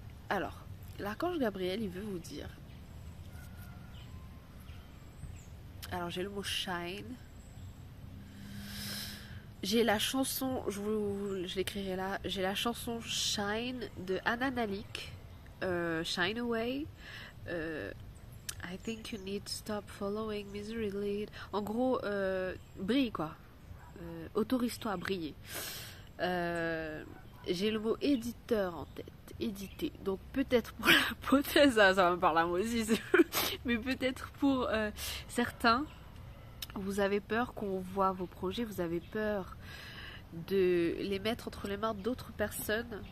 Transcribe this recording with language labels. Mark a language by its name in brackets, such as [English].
[French] Alors, l'archange Gabriel, il veut vous dire. Alors j'ai le mot shine. J'ai la chanson, je l'écrirai là. J'ai la chanson Shine de Anna Nalik. [English] Shine Away. I think you need to stop following misery lead. [French] En gros, brille quoi. Autorise-toi à briller. J'ai le mot éditeur en tête. Éditer. Donc peut-être pour la hypothèse, ça va me parler à moi aussi, mais peut-être pour certains, vous avez peur qu'on voit vos projets, vous avez peur de les mettre entre les mains d'autres personnes.